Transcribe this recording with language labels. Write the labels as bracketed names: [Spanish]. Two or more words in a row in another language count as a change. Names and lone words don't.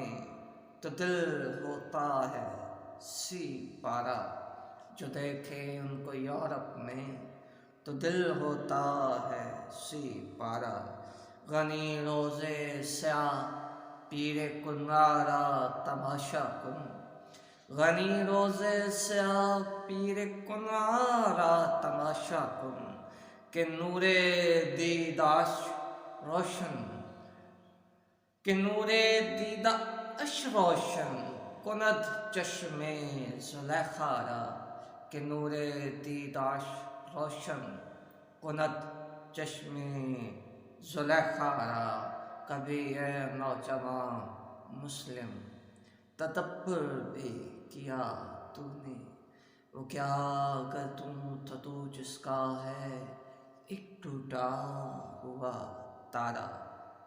[Urdu] تو دل ہوتا ہے سی پارا، جو دیکھے ان کو یورپ میں تو دل ہوتا ہے سی پارا، [Persian] غنی روزے سیاہ پیر کنارا تماشا کن، غنی روزے سیاہ پیر کنارا تماشا کن، کہ نور دیداش روشن، کہ نور دیداش روشن کند چشم زلیخا را، کہ نور دیداش روشن کند چشم زلیخا را، [Urdu] کبھی اے نوجوان مسلم تدبر بھی کیا تو نے، وہ کیا گردوں تھا تو جس کا ہے ایک ٹوٹا ہوا تارا۔